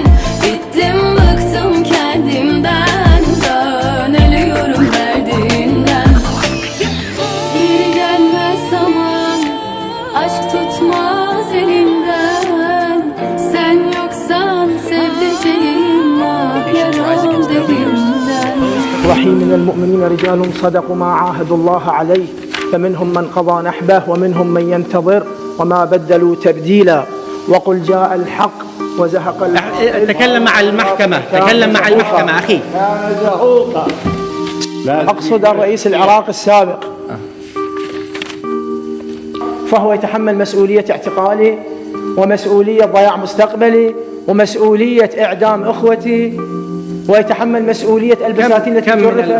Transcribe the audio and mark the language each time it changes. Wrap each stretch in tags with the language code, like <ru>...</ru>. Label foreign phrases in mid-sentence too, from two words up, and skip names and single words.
<tr>Bittim, bıktım kendimden, dön ölüyorum derdinden. Geri gelmez zaman, aşk tutmaz elimden. Sen yoksan sevdiceğim, ah yaram derinden.</tr> <ar>رحيم من المؤمنين رجال صدقوا ما عاهدوا الله عليه فمنهم من قضى نحبه ومنهم من ينتظر وما بدلوا تبديلا وقل جاء الحق وزهق تكلم مع المحكمة، تكلم مع المحكمة أخي. أقصد الرئيس العراقي السابق، فهو يتحمل مسؤولية اعتقالي ومسؤولية ضياع مستقبلي ومسؤولية إعدام إخوتي ويتحمل مسؤولية البساتين التي جرفت.</ar>